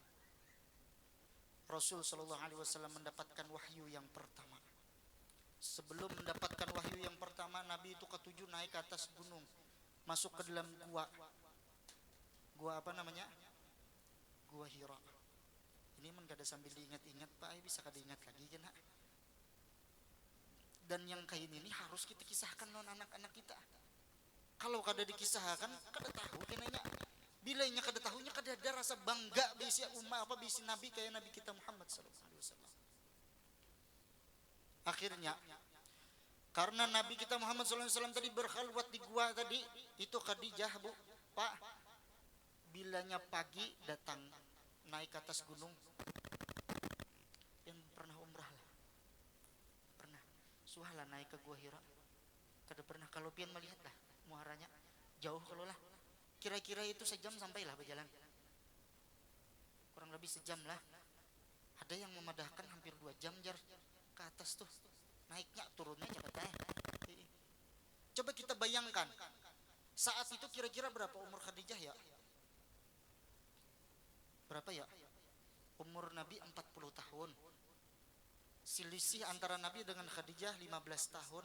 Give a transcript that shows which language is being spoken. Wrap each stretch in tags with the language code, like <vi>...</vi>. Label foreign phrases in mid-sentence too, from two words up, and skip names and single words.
<id>Rasul</id> <ar>صلى الله عليه وسلم</ar> <id>mendapatkan wahyu yang pertama. Sebelum mendapatkan wahyu yang pertama, Nabi itu ketujuh naik ke atas gunung, masuk ke dalam gua. Gua apa namanya? Gua Hira. Ini man kada sambil diingat-ingat, Pak, bisa kada ingat lagi kan? Dan yang kayak ini harus kita kisahkan non anak-anak kita.</id> <bjn>Kalau kada dikisahkan, kada tahu kenanya. Bila inya kada tahunya, kada ada rasa bangga bisi umat apa bisi Nabi kayak Nabi kita Muhammad</bjn> <ar>صلى الله عليه وسلم.</ar> <id>Akhirnya karena Nabi kita Muhammad</id> <ar>صلى الله عليه وسلم</ar> <id>tadi berkhalwat di gua tadi, itu Khadijah, Bu, Pak, bilanya pagi datang naik ke atas gunung. Yang pernah umrah lah, pernah suhalah naik ke Gua Hira, kada pernah.</id> <bjn>Kalau pian melihat lah muaranya jauh, kalau lah kira-kira itu sejam sampailah berjalan, kurang lebih sejam lah. Ada yang memadahkan hampir 2 jam jar ke atas tuh, naiknya turunnya cepet.</bjn> <id>Coba kita bayangkan saat itu kira-kira berapa umur Khadijah ya? Berapa ya? Umur Nabi 40 tahun. Selisih antara Nabi dengan Khadijah 15 tahun.</id>